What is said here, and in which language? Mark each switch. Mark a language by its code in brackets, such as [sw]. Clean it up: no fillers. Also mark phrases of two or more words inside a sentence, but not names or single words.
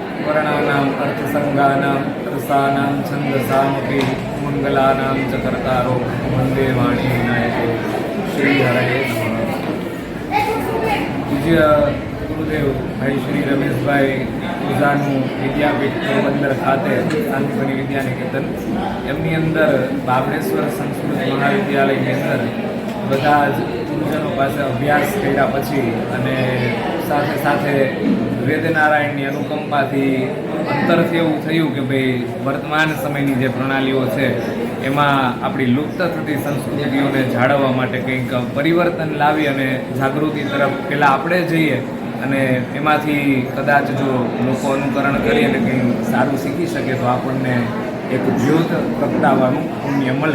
[sa] वर्णानाम् अर्थसंज्ञानां रसानां छन्दसामपि मंगलानां च कर्तारो वंदे वाणी विनायके श्रीहरये नमः। [gu] पूज्य गुरुदेव भाई श्री रमेशभाई ओझाનું વિદ્યાપીઠ પોરબંદર ખાતે શાંતિપની વિદ્યાનિકેતન એમની અંદર બાબળેશ્વર સંસ્કૃત મહાવિદ્યાલયની અંદર બધા જ ગુરુજનો પાસે અભ્યાસ કર્યા પછી અને સાથે સાથે વેદનારાયણની અનુકંપાથી અંતરથી એવું થયું કે ભાઈ વર્તમાન સમયની જે પ્રણાલીઓ છે એમાં આપણી લુપ્ત થતી સંસ્કૃતિઓને જાળવવા માટે કંઈક પરિવર્તન લાવી અને જાગૃતિ તરફ પહેલાં આપણે જઈએ અને એમાંથી કદાચ જો લોકો અનુકરણ કરી અને કંઈ સારું શીખી શકે તો આપણને એક જ્યોત પ્રગટાવવાનું પુણ્ય મળે।